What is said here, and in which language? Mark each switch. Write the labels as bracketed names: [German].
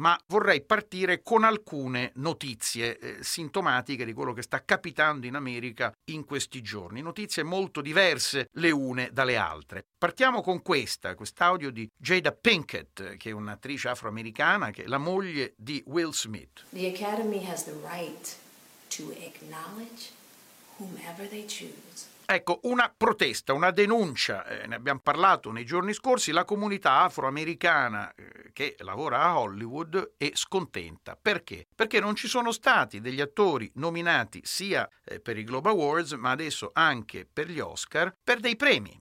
[Italian] Ma vorrei partire con alcune notizie sintomatiche di quello che sta capitando in America in questi giorni, notizie molto diverse le une dalle altre. Partiamo con quest'audio di Jada Pinkett, che è un'attrice afroamericana, che è la moglie di Will Smith. [English] The Academy has the right to acknowledge whomever they choose. [Italian] Ecco, una protesta, una denuncia, ne abbiamo parlato nei giorni scorsi, la comunità afroamericana che lavora a Hollywood è scontenta. Perché? Perché non ci sono stati degli attori nominati sia per i Globe Awards, ma adesso anche per gli Oscar, per dei premi.